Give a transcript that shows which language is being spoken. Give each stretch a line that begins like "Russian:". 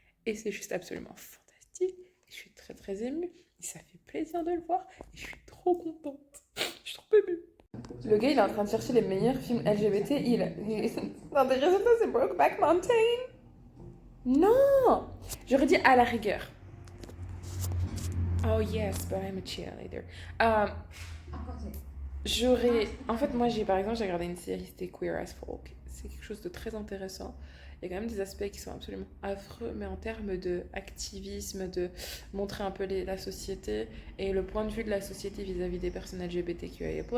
French: Et c'est juste absolument fantastique. Je suis très très émue. Et ça fait plaisir de le voir. Et je suis trop contente. Je suis trop émue. Le gars, il est en train de chercher les meilleurs films LGBT. Non, des résultats, c'est Brokeback Mountain. Non! J'aurais dit à la rigueur.
English: Oh yes, but I'm a cheerleader.
French: J'aurais... En fait, moi, par exemple, j'ai regardé une série, c'était Queer as Folk. C'est quelque chose de très intéressant. Il y a quand même des aspects qui sont absolument affreux, mais en termes d'activisme, de montrer un peu la société et le point de vue de la société vis-à-vis des personnes LGBTQIA+.